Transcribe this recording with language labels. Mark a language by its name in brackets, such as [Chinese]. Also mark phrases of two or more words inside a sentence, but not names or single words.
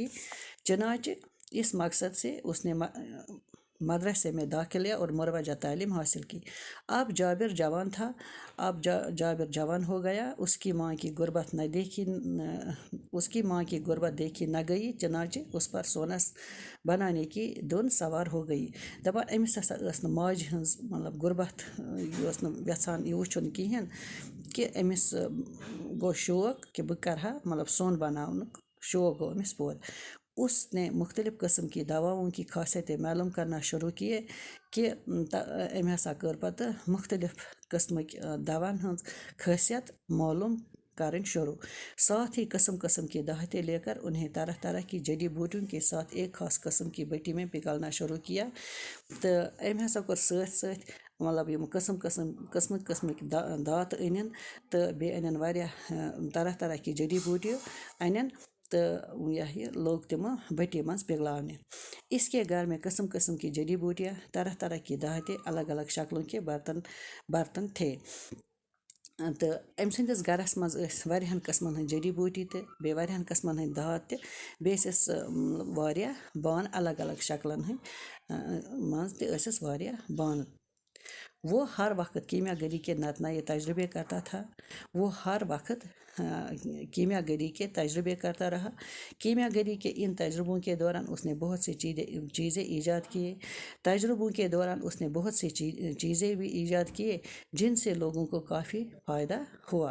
[Urdu] چنانچہ اس مقصد سے اس نے مدرسے میں داخلہ اور مروجہ تعلیم حاصل کی۔ اب جابر جوان تھا۔ جابر جوان ہو گیا۔ اس کی ماں کی غربت دیکھی نہ گئی، چنانچہ اس پر سونا بنانے کی دھن سوار ہو گئی۔ [Kashmiri] دپان أمِس ہسا ٲس نہٕ ماجہِ ہٕنٛز غربت یہِ اوس نہٕ یژھان یہِ وٕچھُن کِہیٖنۍ کہ أمِس گوٚو شوق کہ بہٕ کرٕ ہا سۄن بناونُک شوق گوٚو أمِس پوٗرٕ۔ [Urdu] اس نے مختلف قسم کی دواؤں کی خاصیتیں معلوم کرنا شروع کیے [Kashmiri] کہ أمۍ ہسا کٔر پتہٕ مختلف قسمٕکۍ دواہن ہٕنٛز خاصیت معلوم کریں شروع۔ [Urdu] ساتھ ہی قسم کی دھاتیں لے کر انہیں طرح طرح کی جڑی بوٹیوں کے ساتھ ایک خاص قسم کی بٹی میں پگھلنا شروع کیا۔ [Kashmiri] تو أمۍ ہسا کوٚر سۭتۍ سۭتۍ یِم قسمٕکۍ دھاتہٕ أنِن تہٕ بیٚیہِ أنِن واریاہ [Urdu] طرح طرح کی جڑی [Kashmiri] بوٹیہِ أنِن تہٕ [Urdu] یہ لوگ [Kashmiri] تِمہٕ بٹی منٛز پگھلاونہِ۔ [Urdu] اس کے گھر میں قسم کی جڑی بوٹیاں، طرح طرح کی دھاتیں، الگ الگ شکلوں کے برتن تھے۔ [Kashmiri] تہٕ أمۍ سٕنٛدِس گھرس منٛز ٲسۍ واریاہن قٕسمن ہٕنٛدۍ جڑی بوٹی تہِ بیٚیہِ واریاہن قٕسمن ہٕنٛدۍ دھات تہِ، بیٚیہِ ٲسِس واریاہ بانہٕ الگ الگ شکلن ہٕنٛدۍ منٛز تہِ ٲسِس واریاہ بانہٕ۔ [Urdu] وہ ہر وقت کیمیا گری کے نئے تجربے کرتا تھا۔ وہ ہر وقت کیمیا گری کے تجربے کرتا رہا۔ کیمیا گری کے ان تجربوں کے دوران اس نے بہت سی چیزیں ایجاد کیے۔ تجربوں کے دوران اس نے بہت سی چیزیں بھی ایجاد کیے جن سے لوگوں کو کافی فائدہ ہوا۔